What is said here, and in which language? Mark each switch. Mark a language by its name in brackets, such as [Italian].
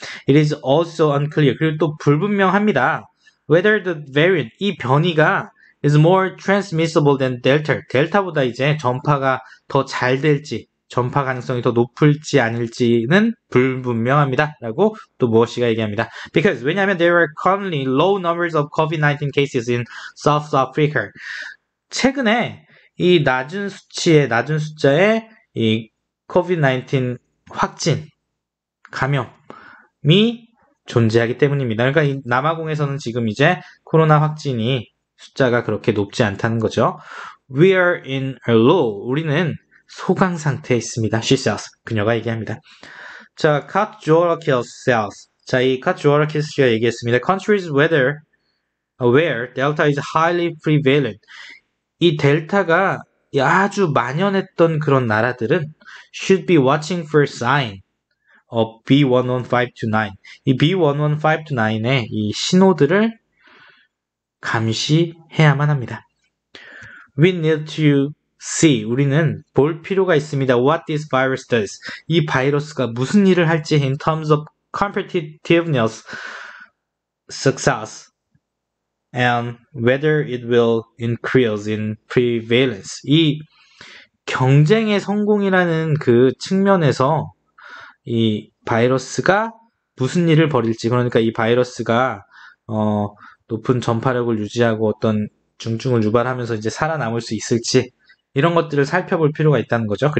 [English] It is also unclear. [Korean] 그리고 또 불분명합니다. [English] Whether the variant, [Korean] 이 변이가 [English] is more transmissible than Delta. [Korean] 델타보다 이제 전파가 더 잘 될지, 전파 가능성이 더 높을지 아닐지는 불분명합니다. 라고 또 무엇이가 얘기합니다. [English] Because, [Korean] 왜냐하면 [English] there are currently low numbers of COVID-19 cases in South Africa. [Korean] 최근에 이 낮은 숫자의 이 COVID-19 확진, 감염이 존재하기 때문입니다. 그러니까 이 남아공에서는 지금 이제 코로나 확진이 숫자가 그렇게 높지 않다는 거죠. [English] We are in a low. [Korean] 우리는 소강 상태에 있습니다. [English] She says. [Korean] 그녀가 얘기합니다. [English] 자, Katjorakis says. [Korean] 자, 이 Katjorakis 씨가 얘기했습니다. [English] Countries where Delta is highly prevalent. [Korean] 이 델타가 아주 만연했던 그런 나라들은 [English] should be watching for sign of B11529. [Korean] 이 B11529의 이 신호들을 감시해야만 합니다. [English] We need to see. [Korean] 우리는 볼 필요가 있습니다. [English] What this virus does. [Korean] 이 바이러스가 무슨 일을 할지 [English] in terms of competitiveness, success, and whether it will increase in prevalence. [Korean] 이 경쟁의 성공이라는 그 측면에서 이 바이러스가 무슨 일을 벌일지, 그러니까 이 바이러스가 높은 전파력을 유지하고 어떤 중증을 유발하면서 이제 살아남을 수 있을지, 이런 것들을 살펴볼 필요가 있다는 거죠.